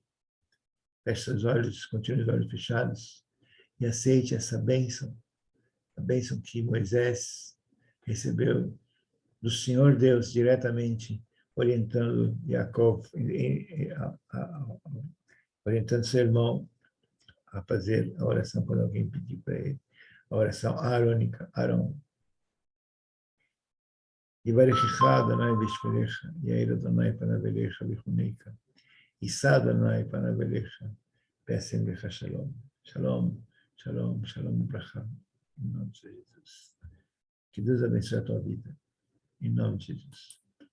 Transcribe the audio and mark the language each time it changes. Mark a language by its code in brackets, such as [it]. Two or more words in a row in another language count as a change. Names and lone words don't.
[pt] Feche seus olhos, continue os olhos fechados e aceite essa bênção, a bênção que Moisés recebeu do Senhor Deus diretamente, orientando Jacob, orientando seu irmão a fazer a oração quando alguém pedir para ele, a oração arônica, Arão. [he] יברכך אדוני וישמרך, יאיר אדוני פניו אליך ויחונקה, יישא אדוני פניו אליך וישם לך שלום. שלום, שלום, שלום, ברכה. [pt] Em nome de Jesus. Que Deus abençoe a tua vida. Em nome de Jesus.